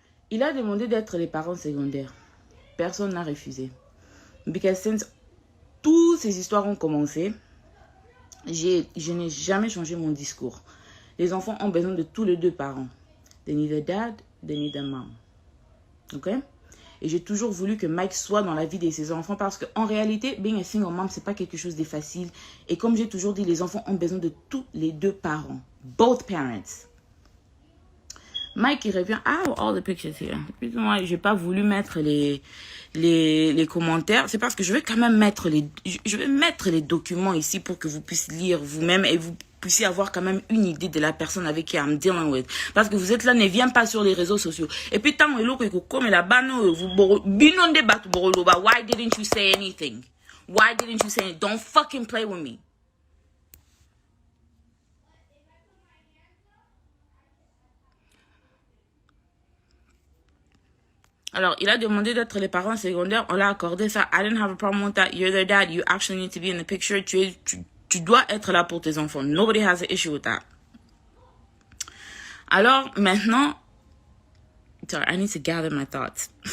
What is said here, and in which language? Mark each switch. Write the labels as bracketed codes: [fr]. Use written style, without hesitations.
[fr] Il a demandé d'être les parents secondaires. Personne n'a refusé. [en] Because since [fr] toutes ces histoires ont commencé, je n'ai jamais changé mon discours. Les enfants ont besoin de tous les deux parents. [en] They need a dad, they need a mom. [fr] Ok? Et j'ai toujours voulu que Mike soit dans la vie de ses enfants parce qu'en réalité, [en] being a single mom, [fr] c'est pas quelque chose de facile. Et comme j'ai toujours dit, les enfants ont besoin de tous les deux parents. [en] Both parents. [fr] Mike, il revient. [en] Ah, all the pictures here. [fr] Moi, j'ai pas voulu mettre les commentaires. C'est parce que je vais quand même mettre je vais mettre les documents ici pour que vous puissiez lire vous-même et vous puissiez avoir quand même une idée de la personne avec qui [en] I'm dealing with. [fr] Parce que vous êtes là, ne viens pas sur les réseaux sociaux. Et puis, tant que comme là-bas, vous binon débat [en] why didn't you say anything? Why didn't you say anything? Don't fucking play with me. [fr] Alors, il a demandé d'être les parents secondaires. On l'a accordé ça. [en] I didn't have a problem with that. You're their dad. You actually need to be in the picture. [fr] Tu dois être là pour tes enfants. [en] Nobody has an issue with that. [fr] Alors, maintenant... [en] Sorry, I need to gather my thoughts.